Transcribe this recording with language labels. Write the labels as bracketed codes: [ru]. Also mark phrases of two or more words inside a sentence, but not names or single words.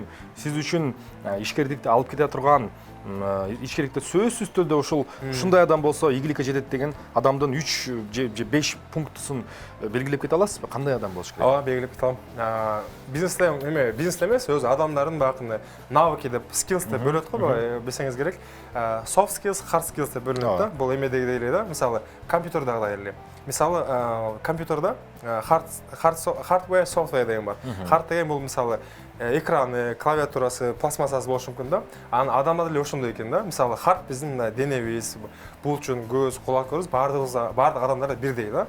[ky] Сиз үчүн ишкерликти алып кете турган, ишкерликте сөзсүз түрдө ушул ушундай адам болсо ийгиликке жетет деген адамдын 3 же 5 пунктусун белгилеп кете аласызбы? Кандай адам болуш керек? Ооба, белгилеп кете алам. Бизнесте эмес, өз адамдардын багында навыки деп, skills деп бөлөт го, билсеңиз керек. [en] Soft skills, hard skills [ky] деп бөлүнөт да. Бул эмедеги эле да. Мисалы, компьютердагыдай эле. Мисалы, компьютерда [en] hardware, software [ky] деген бар. Hard деген бул мисалы экраны, клавиатурасы, пластмассасы болушу мүмкүн да. Анан адамда деле ошондой экен да. Мисалы, hard биздин денебиз, булчун, көз, кулак-көз бардык адамдарда бирдей да.